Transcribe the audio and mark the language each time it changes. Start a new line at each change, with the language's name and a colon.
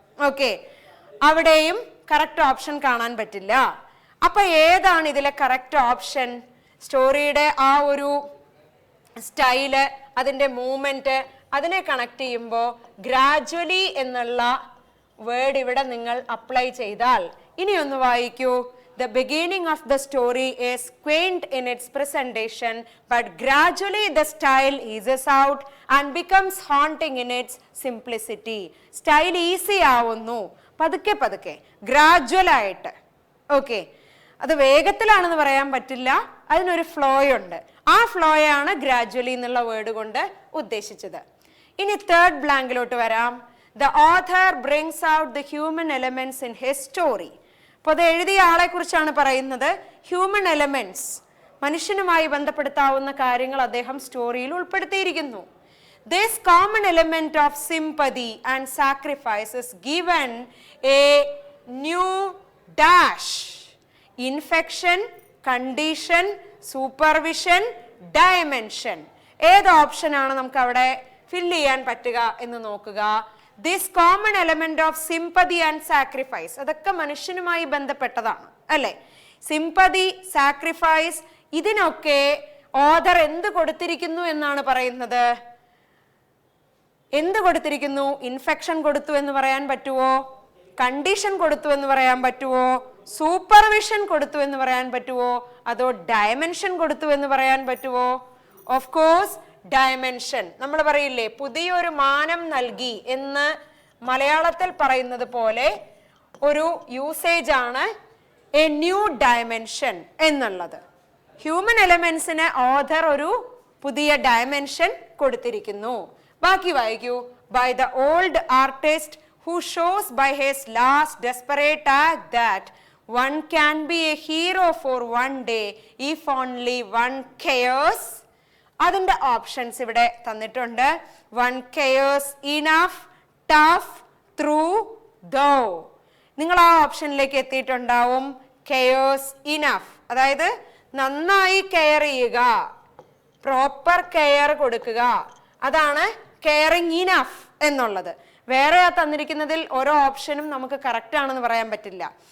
Malayalam: Okay, അവിടെയും correct option കാണാൻ പറ്റില്ല. അപ്പൊ ഏതാണ് ഇതിലെ കറക്റ്റ് ഓപ്ഷൻ? സ്റ്റോറിയുടെ ആ ഒരു സ്റ്റൈല്, അതിൻ്റെ മൂവ്മെന്റ്, അതിനെ കണക്ട് ചെയ്യുമ്പോൾ ഗ്രാജുവലി എന്നുള്ള വേർഡ് ഇവിടെ നിങ്ങൾ അപ്ലൈ ചെയ്താൽ, ഇനി ഒന്ന് വായിക്കൂ.
English: The beginning of the story is quaint in its presentation, but gradually the style eases out and becomes haunting in its simplicity.
Malayalam: Style easy ആവുന്നു, പതുക്കെ പതുക്കെ, ഗ്രാജുവൽ ആയിട്ട്. ഓക്കെ, അത് വേഗത്തിലാണെന്ന് പറയാൻ പറ്റില്ല, അതിനൊരു ഫ്ലോ ഉണ്ട്. ആ ഫ്ലോയാണ് ഗ്രാജുവലി എന്നുള്ള വേർഡ് കൊണ്ട് ഉദ്ദേശിച്ചത്. ഇനി തേർഡ് ബ്ലാങ്കിലോട്ട് വരാം.
English: The author brings out the human elements in his story.
Malayalam: അപ്പോൾ അത് എഴുതിയ ആളെ കുറിച്ചാണ് പറയുന്നത്. ഹ്യൂമൻ എലമെന്റ്സ്, മനുഷ്യനുമായി ബന്ധപ്പെടുത്താവുന്ന കാര്യങ്ങൾ അദ്ദേഹം സ്റ്റോറിയിൽ ഉൾപ്പെടുത്തിയിരിക്കുന്നു.
English: This common element of sympathy and sacrifice is given a new dash. Infection, condition, supervision, dimension.
Malayalam: ഏത് ഓപ്ഷനാണ് നമുക്ക് അവിടെ ഫില്ല് ചെയ്യാൻ പറ്റുക എന്ന് നോക്കുക.
English: this common element of sympathy and sacrifice,
Malayalam: അതൊക്കെ മനുഷ്യനുമായി ബന്ധപ്പെട്ടതാണ് അല്ലെ. സിംപതി, സാക്രിഫൈസ്, ഇതിനൊക്കെ ഓഥർ എന്ത് കൊടുത്തിരിക്കുന്നു എന്നാണ് പറയുന്നത്? എന്ത് കൊടുത്തിരിക്കുന്നു? ഇൻഫെക്ഷൻ കൊടുത്തു എന്ന് പറയാൻ പറ്റുമോ? കണ്ടീഷൻ കൊടുത്തു എന്ന് പറയാൻ പറ്റുമോ? സൂപ്പർവിഷൻ കൊടുത്തു എന്ന് പറയാൻ പറ്റുമോ? അതോ ഡയമെൻഷൻ കൊടുത്തു എന്ന് പറയാൻ പറ്റുമോ? Of course dimension. നമ്മൾ പറയില്ലേ പുതിയൊരു മാനം നൽകി എന്ന് മലയാളത്തിൽ പറയുന്നത് പോലെ ഒരു യൂസേജ് ആണ് എ ന്യൂ ഡയമെൻഷൻ എന്നുള്ളത്. ഹ്യൂമൻ എലമെന്റ്സിന് ഓഥർ ഒരു പുതിയ ഡയമെൻഷൻ കൊടുത്തിരിക്കുന്നു. ബാക്കി വായിക്കൂ.
English: By the old artist who shows by his last desperate act that one can be a hero for one day if only one cares.
Malayalam: അതിന്റെ options ഇവിടെ തന്നിട്ടുണ്ട്.
English: One cares enough, tough, through, though.
Malayalam: നിങ്ങൾ ആ ഓപ്ഷനിലേക്ക് എത്തിയിട്ടുണ്ടാവും. cares enough, അതായത് നന്നായി care ചെയ്യുക, proper care കൊടുക്കുക, അതാണ് കെയറിങ് ഇനഫ് എന്നുള്ളത്. വേറെ തന്നിരിക്കുന്നതിൽ ഓരോ ഓപ്ഷനും നമുക്ക് കറക്റ്റ് ആണെന്ന് പറയാൻ പറ്റില്ല.